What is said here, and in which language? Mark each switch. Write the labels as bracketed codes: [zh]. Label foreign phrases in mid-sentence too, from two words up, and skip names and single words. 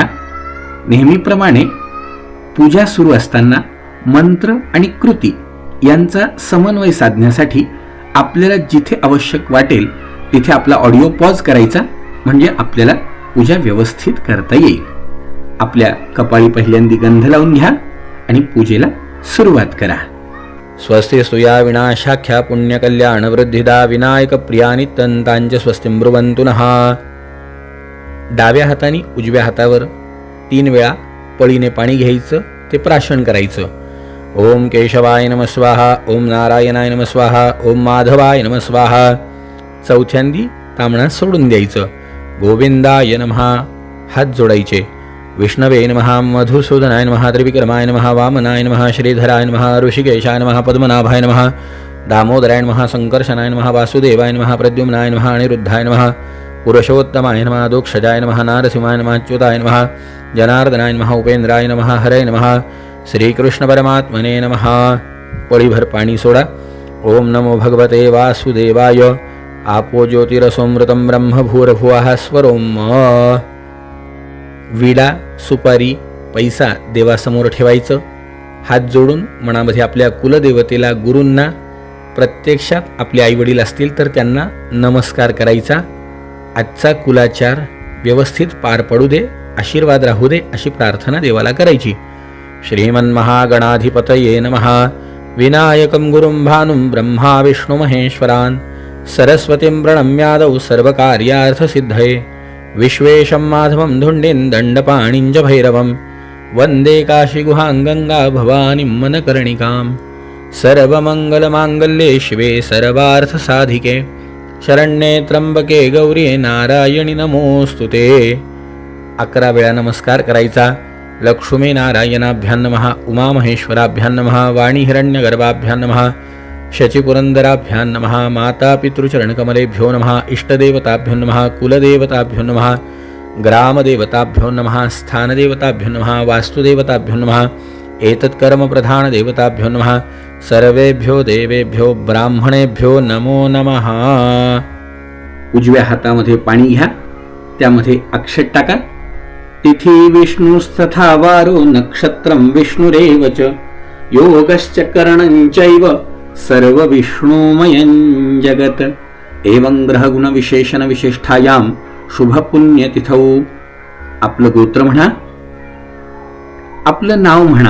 [mr] नेहमीप्रमाणे पूजा सुरू असताना मंत्र आणि कृती यांचा समन्वय साधण्यासाठी आपल्याला जिथे आवश्यक वाटेल तिथे आपला [en] audio pause [mr] करायचा, म्हणजे आपल्याला पूजा व्यवस्थित करता येईल. आपल्या कपाळी पहिल्यांदी गंध लावून घ्या आणि पूजेला सुरुवात करा. [sa] स्वस्ति स्तुया विनाशाख्या पुण्यकल्याण वृद्धिदा विनायक प्रियानि तंतांच स्वस्ति ब्रुवन्तु नः. [mr] डाव्या हाताने उजव्या हातावर 3 वेळा पळीने पाणी घ्यायचं, ते प्राशन करायचं. [sa] ओम केशवाय नमः स्वाहा, ओम नारायणाय नमः स्वाहा, ओम माधवाय नमः स्वाहा. [mr] चौथ्यांदी ताम्हणात सोडून द्यायचं. [sa] गोविंदाय नमः [mr] हात जोडायचे. [sa] विष्णवे नमः, मधुसूदनाय नमः, त्रिविक्रमाय नमः, वामनाय नमः, श्रीधराय नमः, ऋषिकेशाय नमः, पद्मनाभाय नमः, दामोदराय नमः, संकर्षणाय नमः, वासुदेवाय नमः, प्रद्युम्नाय नमः, अनिरुद्धाय नमः, पुरुषोत्तमाय नमः, दोक्षजाय नमः, नारसिंहाय नमः, अच्युताय नमः, जनार्दनाय नमः, उपेंद्राय नमः, हरे नमः, श्रीकृष्ण परमात्मने नमः. [mr] पळीभर पाणी सोडा. [sa] ओम नमो भगवते वासुदेवाय. आपो ज्योतिरसोमृतं ब्रह्म भूर्भुवः स्वरोम. [mr] विडा, सुपारी, पैसा देवासमोर ठेवायचं. हात जोडून मनामध्ये आपल्या कुलदेवतेला, गुरूंना, प्रत्यक्षात आपले आईवडील असतील तर त्यांना नमस्कार करायचा. आजचा कुलाचार व्यवस्थित पार पडू दे, आशीर्वाद राहू दे अशी प्रार्थना देवाला करायची. [sa] श्रीमन्महागणाधिपतये नमः. विनायकं गुरुं भानुं ब्रह्मा विष्णु महेश्वरान् सरस्वतीं प्रणम्यादौ सर्वकार्यार्थसिद्धये. विश्वेशं माधवं धुण्डिं दण्डपाणिञ्च भैरवं वन्दे काशीगुहां गङ्गा भवानीं मनकर्णिकां. सर्वमङ्गलमाङ्गल्ये शिवे सर्वार्थसाधिके शरण्ये त्र्यंबके गौरी नारायणी नमोस्तुते. [mr] 11 वेळा नमस्कार करायचा. [sa] लक्ष्मी नारायणाभ्यां नमः, उमामहेश्वराभ्यां नमः, वाणी हिरण्यगर्भाभ्यां नमः, शचीपुरंदराभ्यां नमः, माता पितृचरणकमलेभ्यो नमः, इष्टदेवताभ्यो नमः, कुलदेवताभ्यो नमः, ग्रामदेवताभ्यो नमः, स्थानदेवताभ्यो नमः, वास्तुदेवताभ्यो नमः, एतत्कर्मप्रधानदेवताभ्यो नमः. सर्वेभ्यो देवेभ्यो ब्राह्मणेभ्यो नमो नमः. [mr] उजव्या हातामध्ये पाणी घ्या, त्यामध्ये अक्षत टाका. [sa] तिथी विष्णुस्तथा वारो नक्षत्रं विष्णुरेव च योगश्च करणञ्चैव सर्व विष्णुमयं जगत. एवं ग्रहगुण विशेषण विशिष्टायां शुभ पुण्यतिथौ. [mr] आपलं गोत्र म्हणा, आपलं नाव म्हणा.